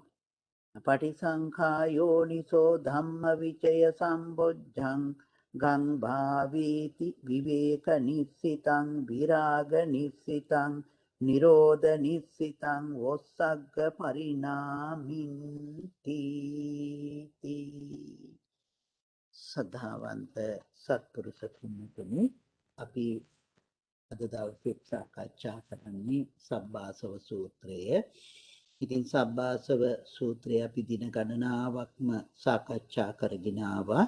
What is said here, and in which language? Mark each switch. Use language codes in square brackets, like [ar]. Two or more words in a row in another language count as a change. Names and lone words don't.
[pi] පටිසංඛායෝනිසෝ ධම්මවිචය සම්බොජ්ජං ගං භාවීති විවේක නිස්සිතං විරාග නිස්සිතං නිරෝධ නිස්සිතං වොස්සග්ග පරිණාමින්ති [si] සද්ධාවන්ත සත්පුරුෂ පින්තුනි අපි අද දවසේ සාකච්ඡා කරන්නේ සබ්බාසව සූත්‍රය. ඉතින් සබ්බාසව සූත්‍රය අපි දින ගණනාවක්ම සාකච්ඡා කරගෙන ආවා.